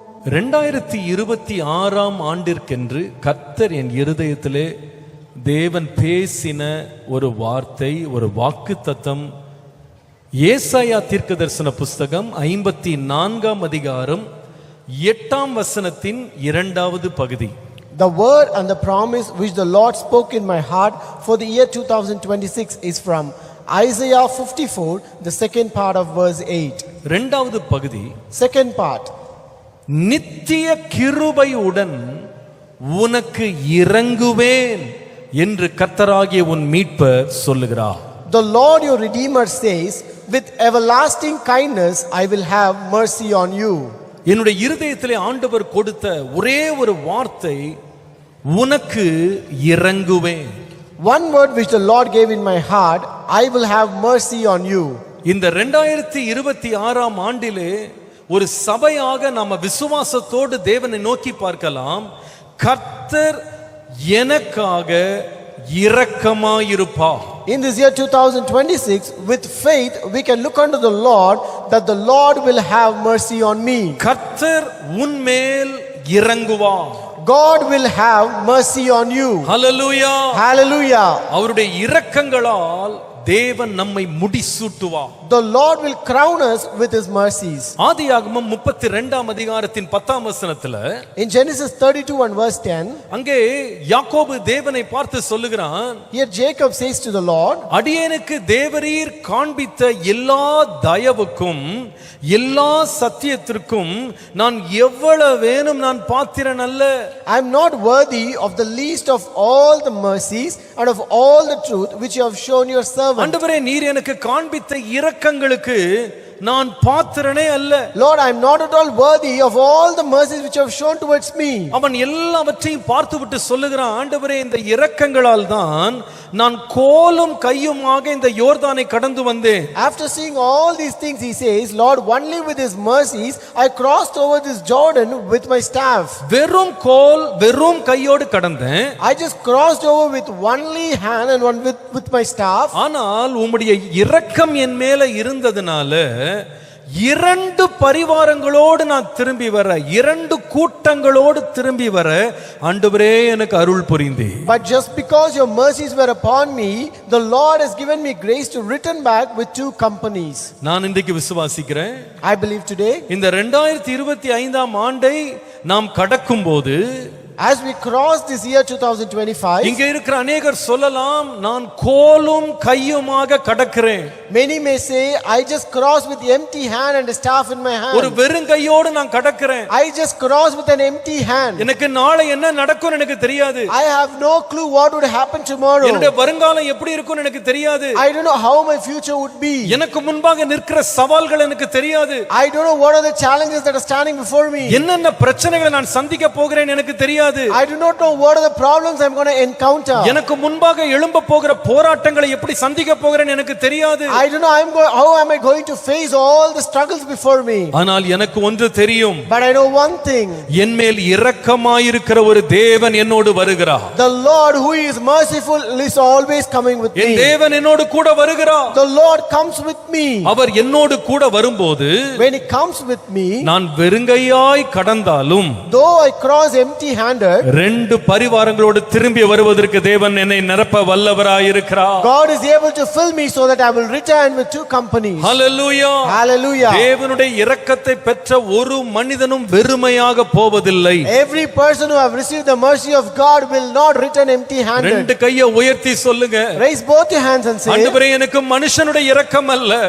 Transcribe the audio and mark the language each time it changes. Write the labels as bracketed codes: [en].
[ta] 2026 ஆண்டிற்கென்று கர்த்தர் என் இருதயத்திலே தேவன் பேசின ஒரு வார்த்தை, ஒரு வாக்குத்தத்தம், ஏசாயா தீர்க்கதரிசன புஸ்தகம் 54 அதிகாரம் 8 வசனத்தின் 2வது பகுதி. [en] The word and the promise which the Lord spoke in my heart for the year 2026 is from Isaiah 54, the second part of verse 8. [ta] 2வது பகுதி, [en] second part. [ta] நித்திய கிருபையுடன் உனக்கு இறங்குவேன் என்று கர்த்தராகிய உன் மீட்பர் சொல்லுகிறார். [en] The Lord your Redeemer says, with everlasting kindness I will have mercy on you. [ta] என்னுடைய இருதயத்திலே ஆண்டவர் கொடுத்த ஒரே ஒரு வார்த்தை, உனக்கு இறங்குவேன். [en] One word which the Lord gave in my heart, I will have mercy on you. [ta] இந்த 2026 ஆண்டிலே ஒரு சபையாக நாம விசுவாசத்தோடு தேவனை நோக்கி பார்க்கலாம். கர்த்தர் எனக்காக இரக்கமாயிருப்பார். [en] In this year 2026, with faith we can look unto the Lord that the Lord will have mercy on me. [ta] கர்த்தர் உன்மேல் இறங்குவார். [en] God will have mercy on you. Hallelujah. Hallelujah. [ta] அவருடைய இரக்கங்களால் தேவன் நம்மை முடிசூட்டுவார். [en] The Lord will crown us with his mercies. [ta] ஆதியாகமம் 32 அதிகாரத்தின் 10 வசனத்துல, [en] in Genesis 32 and verse 10, [ta] அங்கே யாக்கோபு தேவனை பார்த்து சொல்லுகிறான், [en] here Jacob says to the Lord, [ta] அடியேனுக்கு தேவரீர் காண்பித்த எல்லா தயவுக்கும் எல்லா சத்தியத்திற்கும் நான் எவ்வளவேனும் நான் பாத்திரன் அல்ல. [en] I am not worthy of the least of all the mercies and of all the truth which you have shown your servant. [ta] ஆண்டவரே, நீர் எனக்கு காண்பித்த இரக்கங்களுக்கு நான் பாத்திரனே அல்ல. [en] Lord, I am not at all worthy of all the mercies which you have shown towards me. [ta] அவன் எல்லாவற்றையும் பார்த்துவிட்டு சொல்லுகிறான், ஆண்டவரே, இந்த இரக்கங்களால் தான் நான் கோலும் கையுமாக இந்த யோர்தானை கடந்து வந்தேன். [en] After seeing all these things, he says, Lord, only with his mercies I crossed over this Jordan with my staff. [ta] வெறும் கோல் வெறும் கையோடு கடந்தேன். [en] I just crossed over with only hand and one with my staff. [ta] ஆனால் உம்முடைய இரக்கம் என் மேல இருந்ததனால இரண்டு பரிவாரங்களோடு நான் திரும்பி வர, இரண்டு கூட்டங்களோடு திரும்பி வர ஆண்டவரே எனக்கு அருள் புரிந்தீர். [en] But just because your mercies were upon me, the Lord has given me grace to return back with 2 companies. [ta] நான் இன்றைக்கு விசுவாசிக்கிறேன், [en] I believe today, [ta] இந்த 2025 ஆண்டை நாம் கடக்கும்போது, [en] as we cross this year 2025, [ta] இங்க இருக்கிற அநேகர் சொல்லலாம், நான் கோலும் கையுமாக கடக்கிறேன். [en] many may say, I just cross with empty hand and a staff in my hand. [ta] ஒரு வெறும் கையோடு நான் கடக்கிறேன். [en] I just cross with an empty hand. [ta] எனக்கு நாளை என்ன நடக்கும் எனக்கு தெரியாது. [en] I have no clue what would happen tomorrow. [ta] என்னுடைய வருங்காலம் எப்படி இருக்கும் எனக்கு தெரியாது. [en] I don't know how my future would be. [ta] எனக்கு முன்பாக நிற்கிற சவால்கள் எனக்கு தெரியாது. [en] I don't know what are the challenges that are standing before me. [ta] என்னென்ன பிரச்சனைகளை நான் சந்திக்க போகிறேன் எனக்கு தெரியாது. [en] I do not know what are the problems I'm going to encounter. [ta] எனக்கு முன்பாக எழும்ப போகிற போராட்டங்களை எப்படி சந்திக்க போகிறேன் எனக்கு தெரியாது. [en] I don't know how am I going to face all the struggles before me. [ta] ஆனால் எனக்கு ஒன்று தெரியும். [en] But I know one thing. [ta] என்மேல் இரக்கமாயிருக்கிற ஒரு தேவன் என்னோடு வருகிறார். [en] The Lord who is merciful is always coming with me. [ta] என் தேவன் என்னோடு கூட வருகிறார். [en] The Lord comes with me. [ta] அவர் என்னோடு கூட வரும்போது, [en] when he comes with me, [ta] நான் வெறுங்கையாய் கடந்தாலும், [en] though I cross empty handed, [ta] 2 பரிவாரங்களோடு திரும்பி வருவதற்கு தேவன் என்னை நிரப்ப வல்லவராய் இருக்கிறார். [en] God is able to fill me so that I will return with 2 companies. Hallelujah. Hallelujah. [ta] தேவனுடைய இரக்கத்தை பெற்ற ஒரு மனிதனும் வெறுமையாக போவதில்லை. [en] Every person who have received the mercy of God will not return empty handed. [ta] 2 கையை உயர்த்தி சொல்லுங்க, [en] raise both your hands and say, [ta] ஆண்டவரே, எனக்கு மனுஷனுடைய இரக்கம் அல்ல.